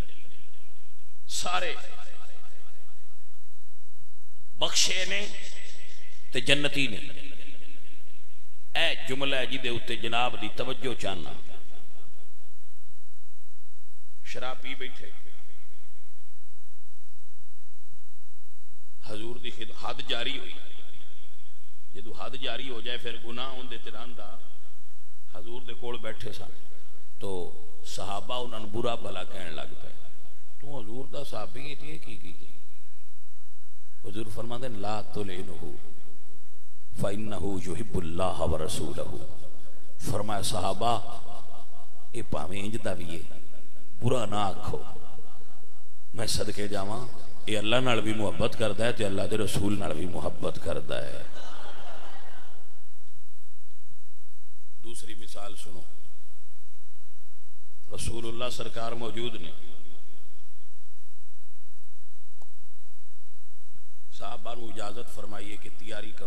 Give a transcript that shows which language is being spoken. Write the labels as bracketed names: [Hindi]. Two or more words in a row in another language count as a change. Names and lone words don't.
[Punjabi] سارے بخشے نے تے جنتی نے. اے جملہ جی دے اتے جناب دی توجہ چاہنا. شراب پی بیٹھے, حضور دی حد جاری ہوئی. جدو حد جاری ہو جائے پھر گناہ ہوں دے تیران دا. حضور دے کول بیٹھے سن تو صحابہ انہوں نے برا بھلا کہنے لگ پے, تو حضور دا صحابی ہے کی حضور فرماتے ہیں [Arabic] لا تلعنہ فإنہ یحب اللہ ورسولہ. [Punjabi] فرمایا صحابہ اے پاویں انج دا بھی ہے, برا نہ آکھو. میں صدقے جاواں اے اللہ نال بھی محبت کردا ہے تے اللہ دے رسول نال بھی محبت کردا ہے. دوسری مثال سنو. رسول اللہ سرکار موجود نے, صحابہ نو اجازت فرمائیے کہ تیاری کرو.